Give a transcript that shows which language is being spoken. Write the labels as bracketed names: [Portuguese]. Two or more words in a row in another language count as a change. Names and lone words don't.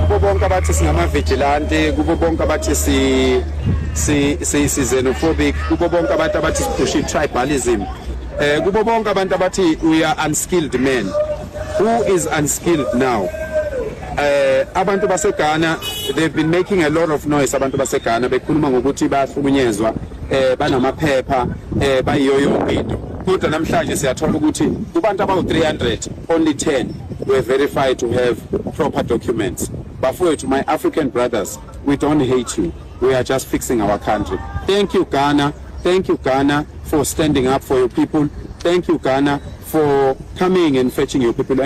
[Zulu] bonke abathi singama vigilante, kubo bonke abathi si xenophobic, kubo bonke abantu abathi sipush tribalism, kubo bonke abantu abathi [English] we are unskilled men. Who is unskilled now? [Zulu] Abantu baseGhana, [English] they've been making a lot of noise. [Zulu] Abantu baseGhana bekhuluma ngokuthi bahlukunyezwa, banamaphepha, bayiyo yonke into. Kodwa namhlanje siyathola ukuthi kubantu abawu [English] 300 only 10 were verified to have proper documents. Bafowethu, my African brothers, we don't hate you. We are just fixing our country. Thank you, Ghana. Thank you, Ghana, for standing up for your people. Thank you, Ghana, for coming and fetching your people.